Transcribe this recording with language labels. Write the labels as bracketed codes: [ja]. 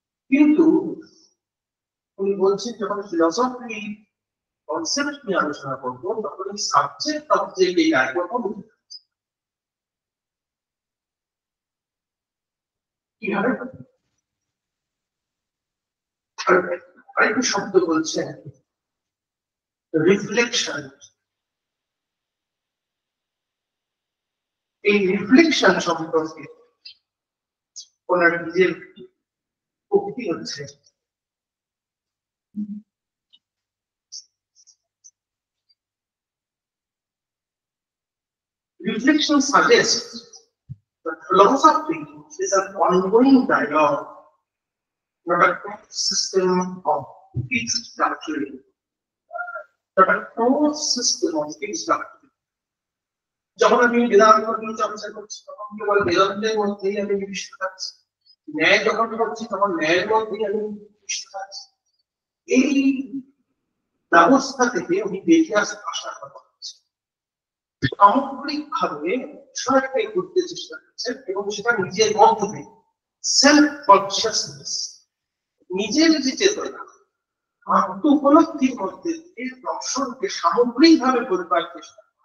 [bn] কিন্তু উনি বলছেন যখন ফিলসফি কনসেপ্ট নিয়ে আলোচনা করবো, তখন এই সাবজেক্ট অবজেক্ট এই ডাইকোটমি কিভাবে আরেকটি শব্দ বলছেন রিফ্লেকশন। এই রিফ্লেকশন সম্পর্কে ওনার নিজের উক্তি হচ্ছে, [en] reflection suggests that philosophy is an ongoing dialogue, not a closed system of fixed doctrine. Not a closed system of fixed doctrine. [bn] যখন আমি বেদান্ত নিয়ে চর্চা করছি, তখন কেবল বেদান্তের মধ্যেই আমি নিবিষ্ট থাকছি। ন্যায় যখন করছি, তখন ন্যায়ের মধ্যেই আমি নিবিষ্ট থাকছি। এই ব্যবস্থা থেকে উনি বেরিয়ে আসার কথা বলছেন। সামগ্রিকভাবে বিষয়টাকে করতে চেষ্টা করছেন এবং সেটা নিজের মধ্যে সেলফ কনসিয়াসনেস, নিজের যে চেতনা, আত্ম উপলব্ধির মধ্যে এই দর্শনকে সামগ্রিকভাবে করবার চেষ্টা।